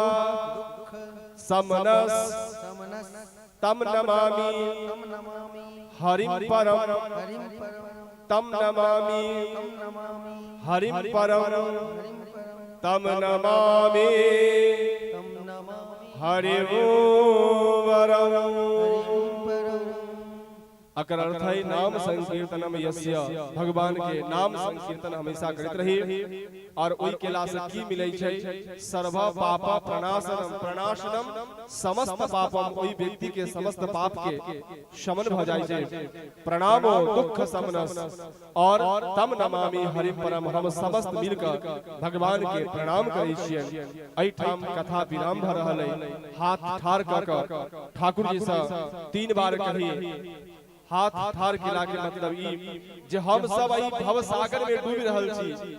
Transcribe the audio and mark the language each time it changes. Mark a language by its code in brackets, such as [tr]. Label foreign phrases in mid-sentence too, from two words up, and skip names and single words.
[sa] समनस तम नमामि हरिम परम तम नमामि हरिम परम तम नमामि हरि अकर अर्थ है नाम संकीर्तनम यस्य। [mai] भगवान के नाम संकीर्तन हमेशा करते रही। और ओई केला से की मिलै छै [sa] सर्व पाप प्रणाशनम। प्रणाशनम समस्त पापम। [mai] ओई व्यक्ति के समस्त पाप के शमन भ जाय छै। [sa] प्रणामो दुख समनस और तम नमामि हरि परम। [mai] हम समस्त मिलकर भगवान के प्रणाम करै छियै। एहि ठाम कथा विराम भ रहल है। हाथ ठाड़ क ठाकुर जी से 3 बार कही। हाथ ठाड़ केला के मतलब ई जे हम सब ई भव सागर में डूबि रहल छी।